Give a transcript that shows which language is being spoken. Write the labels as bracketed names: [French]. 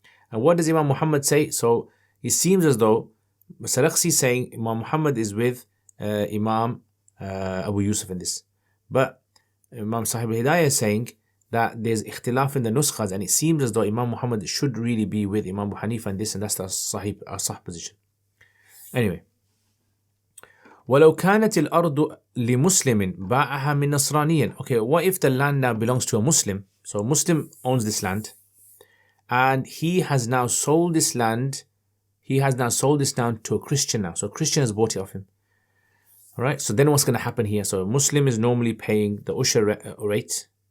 [English] And what does Imam Muhammad say? So it seems as though Sarakhsi is saying Imam Muhammad is with Imam Abu Yusuf in this, but Imam Sahib al-Hidayah is saying that there's ikhtilaf in the nuskhas, and it seems as though Imam Muhammad should really be with Imam Abu Hanifa in this, and that's the sahih position. [Arabic] Anyway, وَلَوْ كَانَتِ الْأَرْضُ لِمُسْلِمٍ بَاعَهَا مِنْ نَصْرَانِيٍ. [English] Okay, what if the land now belongs to a Muslim? So a Muslim owns this land, and he has now sold this land. He has now sold this land to a Christian now. So a Christian has bought it off him. All right. So then what's going to happen here? So a Muslim is normally paying the ushr rate.